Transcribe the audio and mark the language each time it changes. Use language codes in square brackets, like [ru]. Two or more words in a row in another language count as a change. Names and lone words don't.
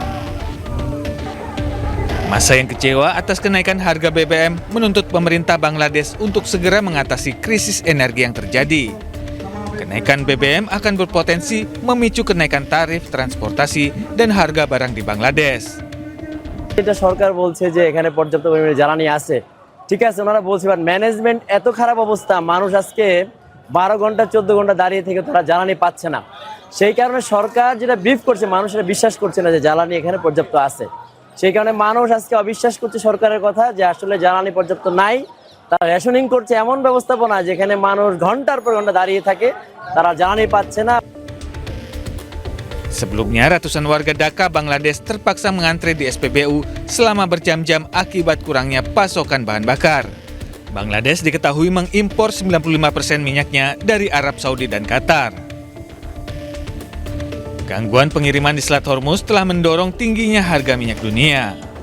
[id] Massa yang kecewa atas kenaikan harga BBM menuntut pemerintah Bangladesh untuk segera mengatasi krisis energi yang terjadi. Kenaikan BBM akan berpotensi memicu kenaikan tarif transportasi dan harga barang di Bangladesh. [bn] এটা সরকার বলছে যে এখানে পর্যাপ্ত পরিমাণে জ্বালানি আছে, ঠিক আছে, ওনারা বলছে, বাট ম্যানেজমেন্ট এত খারাপ অবস্থা, মানুষ আজকে 12 ঘন্টা 14 ঘন্টা দাঁড়িয়ে থেকে তারা জ্বালানি পাচ্ছে না। সেই কারণে সরকার যেটা ব্রিফ করছে, মানুষেরা বিশ্বাস করছে না যে জ্বালানি এখানে পর্যাপ্ত আছে। সেই কারণে মানুষ আজকে অবিশ্বাস করছে সরকারের কথা যে আসলে জ্বালানি পর্যাপ্ত নাই। তারা রেশনিং করছে এমন ব্যবস্থাপনা যেখানে মানুষ ঘন্টার পর ঘন্টা দাঁড়িয়ে থাকে, তারা জ্বালানি পাচ্ছে না। [id] Sebelumnya, ratusan warga Dhaka, Bangladesh terpaksa mengantre di SPBU selama berjam-jam akibat kurangnya pasokan bahan bakar. Bangladesh diketahui mengimpor 95% minyaknya dari Arab Saudi dan Qatar. Gangguan pengiriman di Selat Hormuz telah mendorong tingginya harga minyak dunia.